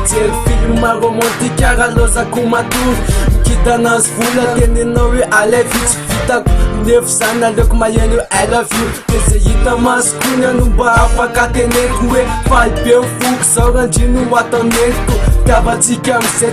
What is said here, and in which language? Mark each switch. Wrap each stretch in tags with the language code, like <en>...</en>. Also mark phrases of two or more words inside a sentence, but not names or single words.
<mg>mijery filma romantika raha lozako matory mikita anazy vola teninao hoe alay vitsy vitako nefa zany aleoko maheno hoe I</mg> <en>love you</en> <mg>de zay hita masokony ano mba afaka teneko hoe faly be foko zao randrino ho ataoneko tiavatsika amizay</mg>